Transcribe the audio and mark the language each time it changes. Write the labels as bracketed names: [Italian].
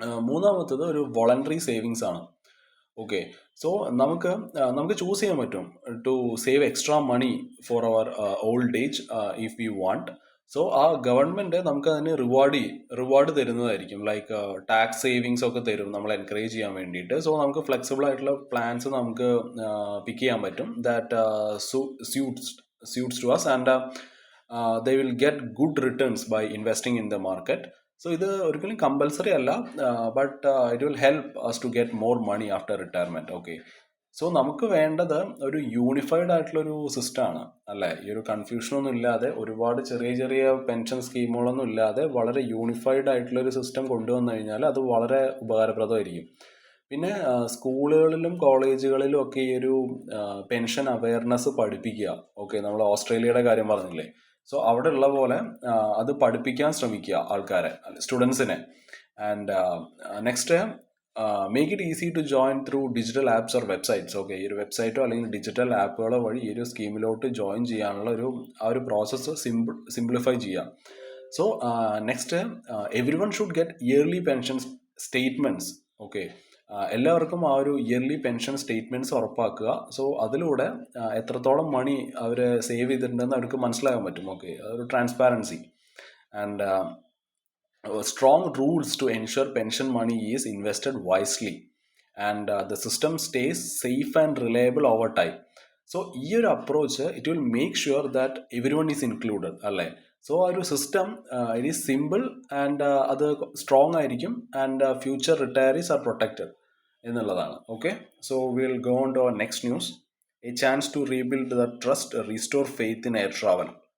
[Malayalam] മൂന്നാമത്തത് ഒരു voluntary savings ആണ്. ഓക്കെ, സോ നമുക്ക് ചൂസ് ചെയ്യാൻ പറ്റും [English] To save extra money for our old age if you want. [Malayalam] So ആ ഗവൺമെൻറ് നമുക്ക് അതിന് റിവാർഡ് തരുന്നതായിരിക്കും. ലൈക്ക് ടാക്സ് സേവിങ്സ് ഒക്കെ തരും നമ്മൾ എൻകറേജ് ചെയ്യാൻ വേണ്ടിയിട്ട്. സോ നമുക്ക് ഫ്ലെക്സിബിൾ ആയിട്ടുള്ള പ്ലാൻസ് നമുക്ക് പിക്ക് ചെയ്യാൻ പറ്റും [English] That suits suits to us, and they will get good returns by investing in the market. So [Malayalam] ഇത് ഒരിക്കലും കമ്പൽസറി അല്ല, [English] But it will help us to get more money after retirement. [Malayalam] Okay, so നമുക്ക് വേണ്ടത് ഒരു unified ആയിട്ടുള്ളൊരു സിസ്റ്റമാണ് അല്ലേ. ഈ ഒരു കൺഫ്യൂഷനൊന്നും ഇല്ലാതെ, ഒരുപാട് ചെറിയ ചെറിയ പെൻഷൻ സ്കീമുകളൊന്നും ഇല്ലാതെ വളരെ യൂണിഫൈഡ് ആയിട്ടുള്ളൊരു സിസ്റ്റം കൊണ്ടുവന്നു കഴിഞ്ഞാൽ അത് വളരെ ഉപകാരപ്രദമായിരിക്കും. പിന്നെ സ്കൂളുകളിലും കോളേജുകളിലും ഒക്കെ ഈ ഒരു പെൻഷൻ അവയർനെസ് പഠിപ്പിക്കുക. ഓക്കെ, നമ്മൾ ഓസ്ട്രേലിയയുടെ കാര്യം പറഞ്ഞില്ലേ, സോ അവിടെ ഉള്ള പോലെ അത് പഠിപ്പിക്കാൻ ശ്രമിക്കുക ആൾക്കാരെ, സ്റ്റുഡൻസിനെ. [English] And next, make it easy to join through digital apps or websites. [Malayalam] Okay, ഈ ഒരു വെബ്സൈറ്റോ അല്ലെങ്കിൽ ഡിജിറ്റൽ ആപ്പുകളോ വഴി ഈ ഒരു സ്കീമിലോട്ട് ജോയിൻ ചെയ്യാനുള്ള ആ ഒരു പ്രോസസ്സ് സിംപ്ലിഫൈ ചെയ്യാം. [English] So next, everyone should get early pension statements. [Malayalam] Okay, എല്ലാവർക്കും ആ ഒരു ഇയർലി പെൻഷൻ സ്റ്റേറ്റ്മെൻറ്റ്സ് ഉറപ്പാക്കുക. സോ അതിലൂടെ എത്രത്തോളം മണി അവർ സേവ് ചെയ്തിട്ടുണ്ടെന്ന് അവർക്ക് മനസ്സിലാക്കാൻ പറ്റും. [English] Okay, ഒരു transparency and strong rules to ensure pension money is invested wisely, and the system stays safe and reliable over time. So ഈ ഒരു approach it will make sure that everyone is included അല്ലേ. So ആ ഒരു system it is simple and [Malayalam] അത് strong ആയിരിക്കും, [English] And future retirees are protected എന്നുള്ളതാണ്. Okay, so will go on to our next news. A chance to rebuild the trust, restore faith in air travel.